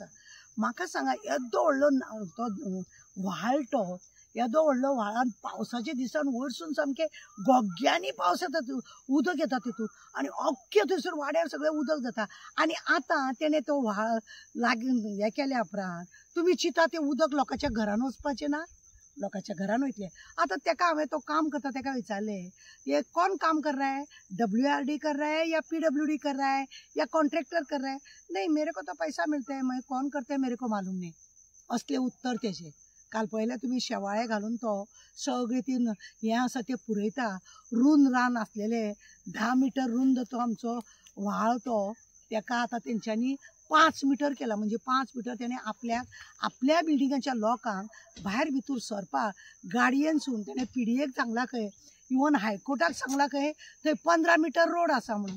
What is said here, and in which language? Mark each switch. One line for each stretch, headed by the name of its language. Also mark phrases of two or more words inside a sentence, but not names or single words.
Konkani: म्हाका सांगा येदो व्हडलो तो व्हाळ तो येदो व्हडलो व्हाळान पावसाच्या दिसान वयरसून सामकें गोग्यांनी पावस येता, उदक येता तितून आनी अख्खे थंयसर वाड्यार सगळें उदक जाता. आनी आतां तेणें तो व्हाळ लागीं हें केल्या उपरांत तुमी चिंता तें उदक लोकांच्या घरान वचपाचें ना, लोकांच्या घरान वयतलें. आतां ताका हांवें तो काम करता ताका विचारलें
Hindi: ये कौन काम कर रहा है, WRD कर रहा है या PWD कर रहा है या कॉन्ट्रैक्टर कर रहा है. नहीं मेरे को तो पैसा मिलता है, मैं कौन करते है मेरे को मालूम नहीं.
Konkani: असले उत्तर तेजे. काल पळयलें तुमी शेवाळे घालून तो सगळें ती हें आसा तें पुरयता. रुंद रान आसलेलें 10 मिटर रुंद तो आमचो व्हाळ तो ताका आतां तेंच्यांनी 5 मिटर केला. म्हणजे 5 मिटर तेणें आपल्या बिल्डिंगाच्या लोकांक भायर भितर सरपाक गाडयेनसून तेणें PDAक सांगला खंय, इवन हायकोर्टाक सांगला खंय थंय 15
English: meter road
Konkani: आसा म्हणून.